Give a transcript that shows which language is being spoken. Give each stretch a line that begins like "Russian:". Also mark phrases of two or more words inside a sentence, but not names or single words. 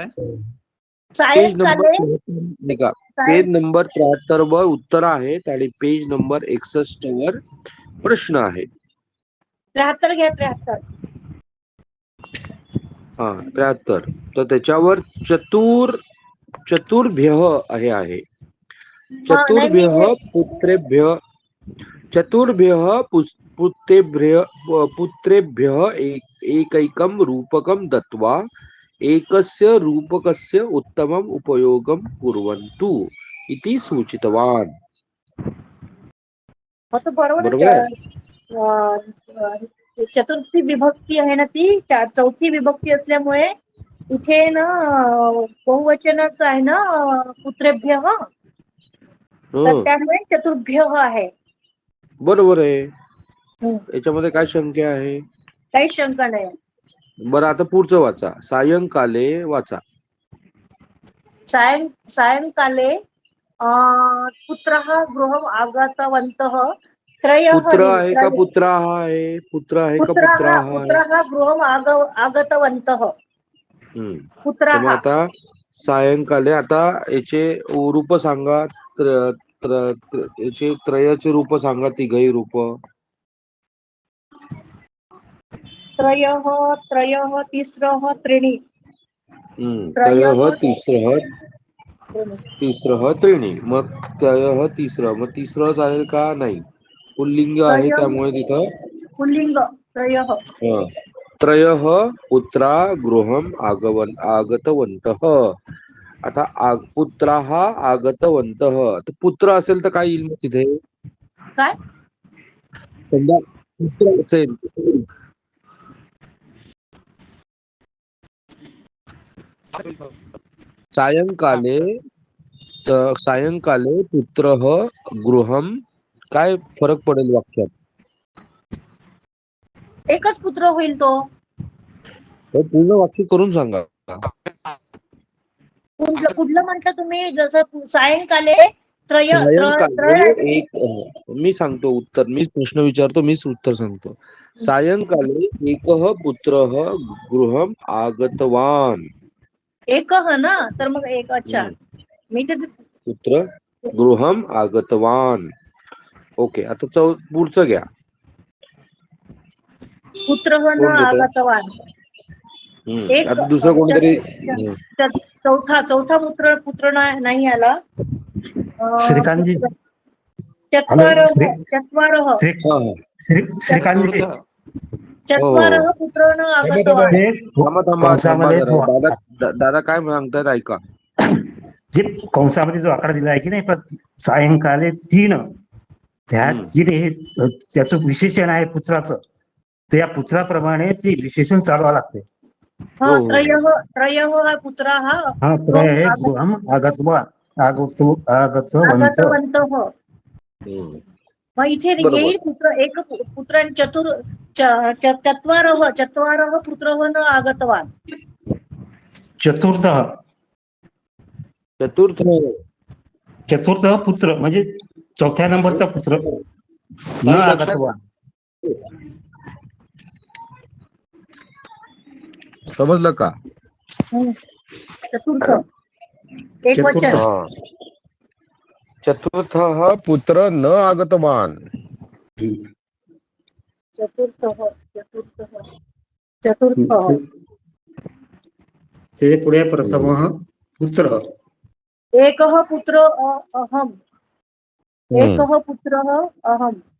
Marathi: पेज नंबर 73 वर उत्तर आहेत आणि पेज नंबर 61 वर प्रश्न आहे. 73 घ्या. 73. हा 73. तर त्याच्यावर चतुर्भ्यः आहे.
Sanskrit: चतुर्भ्यः पुत्रेभ्यः एकैकं रूपकं दत्त्वा एकस्य रूपकस्य उत्तमम् उपयोगं कुर्वन्तु इति सूचितवान्.
Marathi: बरोबर. चतुर्थी विभक्ती आहे ना, ती चौथी विभक्ती असल्यामुळे इथे ना बहुवचनच आहे ना, पुत्रेभ्यः, तर त्यामुळे चतुर्भ्यः आहे. बरोबर आहे. याच्यामध्ये काय शंका आहे? काही शंका नाही. बरं, आता पुढचं वाचा. सायंकाले वाचा.
Sanskrit: सायंकाले पुत्रः गृहम् आगतवन्तः.
Marathi: पुत्र आहे का पुत्राः आहे? पुत्र आहे का पुत्राः?
Sanskrit: पुत्रः गृहम् आगतवन्तः. पुत्रः.
Marathi: आता सायंकाले, आता याचे रूप सांगा. याचे त्रयाचे रूप सांगा, तिघही रूप.
Sanskrit: त्रयः तिस्रः त्रीणि. त्रयः तिस्रः त्रीणि. मग त्रयः तिस्रः,
Marathi: मग तिसरं चालेल का? नाही, पुल्लिंग आहे त्यामुळे तिथं पुल्लिंग त्रयः.
Sanskrit: त्रयः पुत्रा गृहम् आगतवन्तः. आता पुत्राः आगतवन्तः,
Marathi: तर पुत्र असेल तर काय येईल मग तिथे? काय समजा पुत्र असेल,
Sanskrit: सायंकाले पुत्रः गृहम्,
Marathi: काय फरक पडेल वाक्यात? एकच पुत्र होईल तो. तर पूर्ण वाक्य करून सांगा. कुठलं म्हटलं तुम्ही? जसं सायंकाले सायंकाले एक मी सांगतो उत्तर. मीच प्रश्न विचारतो, मीच उत्तर सांगतो.
Sanskrit: सायंकाले एकः पुत्रः गृहम आगतवान.
Marathi: एकः ना, तर मग एक. अच्छा, मी तर
Sanskrit: पुत्र गृहम आगतवान.
Marathi: ओके, आता पुढचं घ्या. पुत्र न कोण घेत? आगतवान. एक आता दुसरं कोणतरी. चौथा पुत्र नाही आला. श्रीकांतजी.
Sanskrit: चत्वारः
Marathi: श्रीकांतजी.
Sanskrit: चत्वारः पुत्र न आगतवान.
Marathi: दादा काय सांगतायत ऐका. जे कंसामध्ये जो आकडा दिला आहे की नाही, सायंकाले 3, त्या 3 हे त्याचं विशेषण आहे पुत्राचं. त्या पुत्राप्रमाणे ते विशेषण चालवा लागते. त्रयः हा पुत्र हा
Sanskrit: त्रय हे गृहम आगतवंत.
Marathi: मग इथे येईल पुत्र आणि
Sanskrit: चत्वारः पुत्र न आगतवान.
Marathi: चतुर्थ पुत्र म्हणजे चौथ्या नंबरचा
Sanskrit: पुत्र न आगतवान.
Marathi: समजलं का? चतुर्थ एक वचन.
Sanskrit: चतुर्थ पुत्र न आगतवान.
Marathi: चतुर्थ ते पुढे प्रथमः पुत्र.
Sanskrit: एकः पुत्र अहम. एकः पुत्रः अहम.